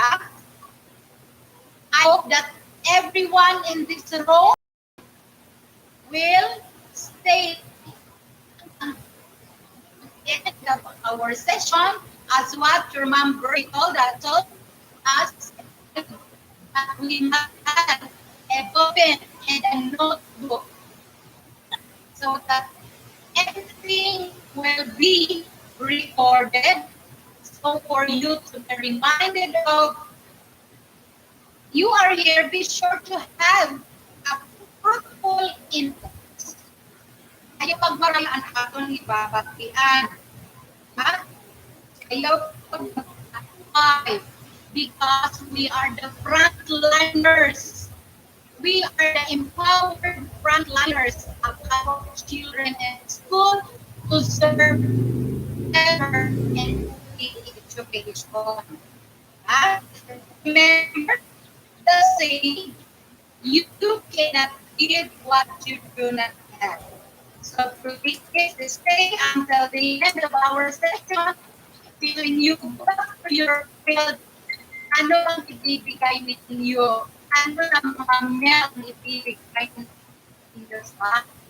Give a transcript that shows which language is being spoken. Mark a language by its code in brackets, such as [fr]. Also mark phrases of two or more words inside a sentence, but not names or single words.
[en] I hope that everyone in this room will stay at the end of our session as what your member told us that we must have a pen and a notebook so that everything will be recorded. So for you to be reminded of, you are here, be sure to have a fruitful input. [war] Ayaw pagmarayaan aton ibabatian. Ayaw pagmarayaan [en] because we are the frontliners. We are the empowered frontliners of our children in school to serve ever and education. Remember the saying, you cannot give what you do not have. So please stay until the end of our session. When you go back to your field, [tl] ano ang ibibigay ninyo? Ano ang mga meron ibibigay ninyo sa